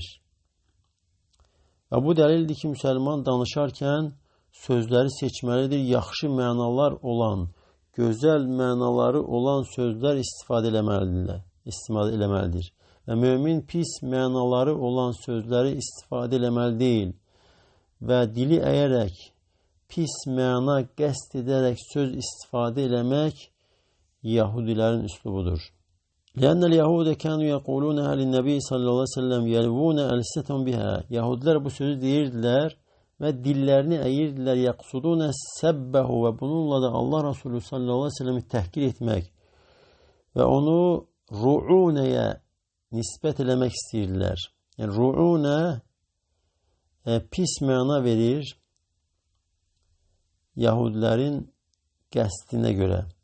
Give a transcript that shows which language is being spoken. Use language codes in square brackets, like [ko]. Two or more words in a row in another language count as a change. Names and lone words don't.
[az] Və bu dəlildir ki, müsəlman danışarkən sözləri seçməlidir, yaxşı mənalar olan, gözəl mənaları olan sözlər istifadə eləməlidir. Və mömin pis mənaları olan sözləri istifadə eləməli deyil və dili əyərək, pis məna qəsd edərək söz istifadə eləmək Yahudilərin üslubudur. [ar] لأن اليهود كانوا يقولونها للنبي صلى الله عليه وسلم يلوون ألسنتهم بها [az] Yahudilər bu sözü deyirdilər və dillərini əyirdilər. [ar] يقصدون سبه [az] və bununla da Allah Resulü [ar] صلى الله عليه وسلم [az] təhqir etmək və onu ru'unəyə nisbət eləmək istəyirlər. Yəni ru'unə pis məna verir Yahudilərin qəsdinə görə.